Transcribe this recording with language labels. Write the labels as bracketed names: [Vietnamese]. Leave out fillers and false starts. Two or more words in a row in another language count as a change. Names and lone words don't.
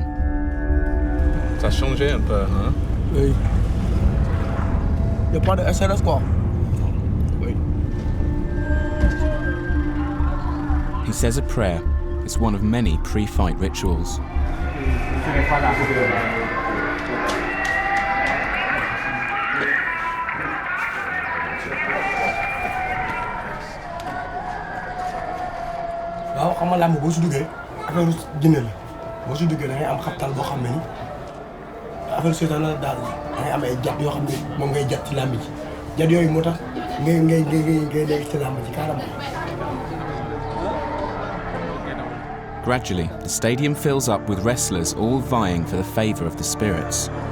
[French] Ça a changé un peu, hein? Oui. Il n'y a pas de SRS quoi. Oui. [English] He says a prayer. It's one of many pre-fight rituals. [Wolof] waaw xam nga làmb boo si duggee affaire jinne la boo si duggee da ngay am xabtal boo xam ne ni affaire seytaan la daal da ngay am ay jat yoo xam ne moom ngay jat ci làmb ji jat yooyu moo tax ngay nekk ci làmb ji carrément. [English] Gradually, the stadium fills up with wrestlers all vying for the favour of the spirits.